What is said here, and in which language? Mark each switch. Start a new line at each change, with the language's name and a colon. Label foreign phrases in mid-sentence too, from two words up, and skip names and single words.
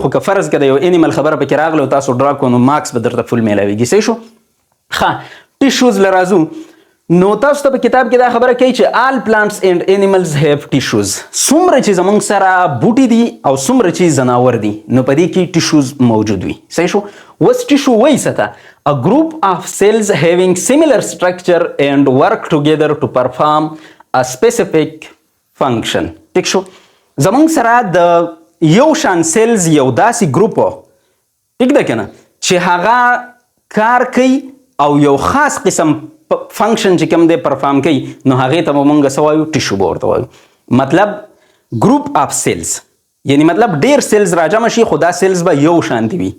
Pashto: خو که فرض که د یو انیمل خبره پکې راغله او تاسو ډرا کړو نو مارکس به درته فل میلاویږي. صحیح شو. ښه ټیشوز له راځو. نو تاسو ته په کتاب کې دا خبره کوي چې
English: all plants and animals have tissues.
Pashto: څومره چې زموږ سره بوټي دي او څومره چې ځناور دي نو په دې کې ټیشوز موجود وي. صحیح شو. اوس ټیشو وایي څه ته؟
English: A group of cells having similar structure and work together to perform a specific function.
Pashto: ټیک شو. زموږ سره د یو شان سیلز یو داسې ګروپ ټیک ده که نه چې هغه کار کوي او یو خاص قسم فنکشن چې کوم دی پرفارم کوي، نو هغې ته به مونږ څه وایو؟ ټیشو به ورته وایو. مطلب
English: group of cells,
Pashto: یعنی مطلب ډیر سیلز راجمع شي خو دا سیلز به یو شانتي وي.